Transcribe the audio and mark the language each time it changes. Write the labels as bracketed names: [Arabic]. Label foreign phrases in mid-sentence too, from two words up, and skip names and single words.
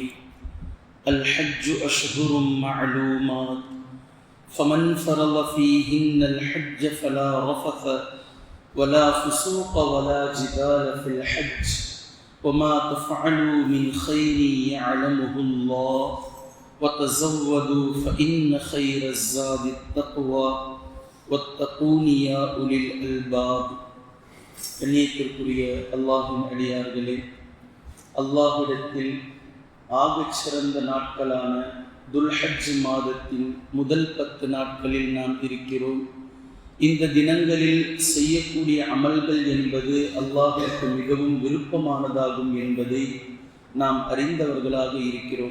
[Arabic] الحج أشهر معلومات فمن فرض فيهن الحج فلا رفث ولا فسوق ولا جدال في الحج وما تفعلوا من خير يعلمه الله وتزودوا فإن خير الزاد التقوى واتقون يا أولي الألباب. [Tamil] கண்ணியத்திற்குரிய அல்லாஹ்வின் அடியார்களே, அல்லாஹ்விடத்தில் ஆகச் சிறந்த நாட்களான துல்ஹஜ் மாதத்தின் முதல் 10 நாட்களில் நாம் இருக்கிறோம். இந்த தினங்களில் செய்யக்கூடிய அமல்கள் என்பது அல்லாஹ்விற்கு மிகவும் விருப்பமானதாகும் என்பதை நாம் அறிந்தவர்களாக இருக்கிறோம்.